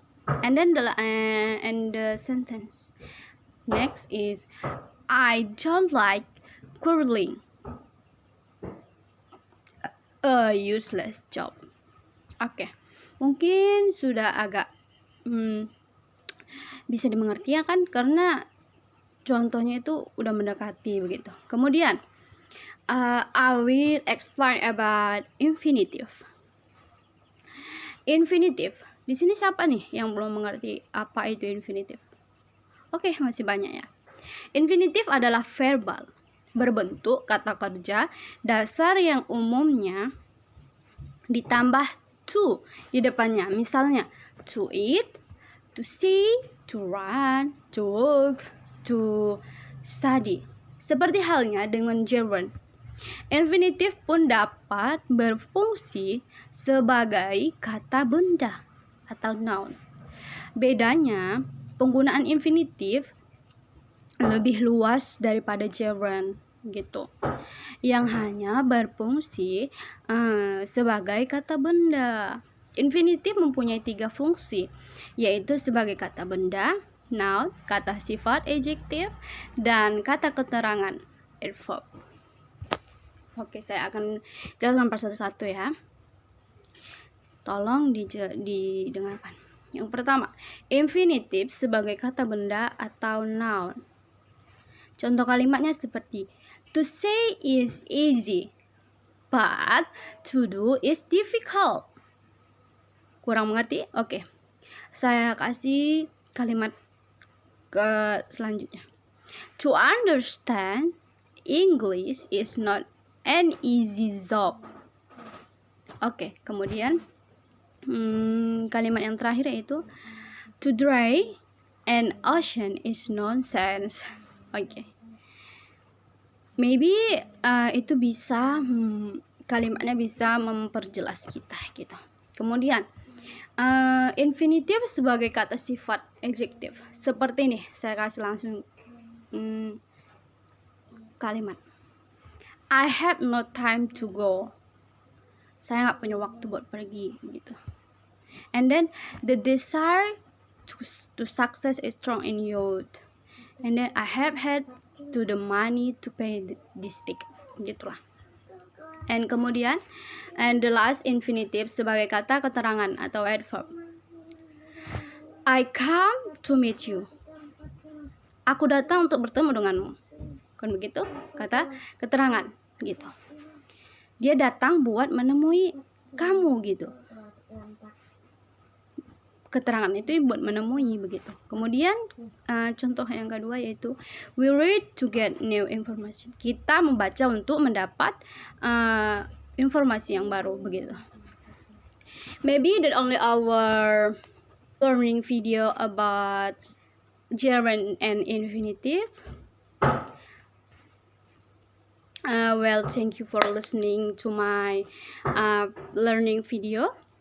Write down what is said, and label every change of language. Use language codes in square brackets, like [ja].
[en] And then the sentence next is I don't like curling, a useless job. [id] Oke, mungkin sudah agak bisa dimengerti ya kan, karena contohnya itu udah mendekati begitu. Kemudian [en] I will explain about infinitive. [id] Infinitive. Di sini siapa nih yang belum mengerti apa itu infinitive? Oke, masih banyak ya. Infinitive adalah verbal berbentuk kata kerja dasar yang umumnya ditambah to di depannya. Misalnya to eat, to see, to run, to walk, to study. Seperti halnya dengan gerund. Infinitive pun dapat berfungsi sebagai kata benda atau noun. Bedanya, penggunaan infinitive lebih luas daripada gerund gitu, yang hanya berfungsi sebagai kata benda. Infinitive mempunyai 3 fungsi, yaitu sebagai kata benda, noun, kata sifat adjective, dan kata keterangan adverb. Oke, saya akan jelaskan per satu-satu ya. Tolong didengarkan. Yang pertama, infinitive sebagai kata benda atau noun. Contoh kalimatnya seperti [en] to say is easy, but to do is difficult. [id] Kurang mengerti? Oke. Saya kasih kalimat ke selanjutnya. [en] To understand English is not an easy job. [id] Oke, kemudian kalimat yang terakhir yaitu [en] to dry an ocean is nonsense. [id] Oke. Maybe itu bisa kalimatnya bisa memperjelas kita gitu. Kemudian infinitive sebagai kata sifat adjective. Seperti ini, saya kasih langsung kalimat. [en] I have no time to go. [id] Saya nggak punya waktu buat pergi gitu. [en] And then the desire to success is strong in youth. And then I have had to the money to pay this ticket. [id] Gitulah. [en] And [id] kemudian [en] and the last [id] infinitive sebagai kata keterangan atau adverb. [en] I come to meet you. [id] Aku datang untuk bertemu denganmu. Kan begitu? Kata keterangan gitu. Dia datang buat menemui kamu gitu. Keterangan itu buat menemui begitu. Kemudian contoh yang kedua yaitu [en] we read to get new information. [id] Kita membaca untuk mendapat informasi yang baru begitu. [en] Maybe that only our learning video about gerund and infinitive. Well, thank you for listening to my learning video.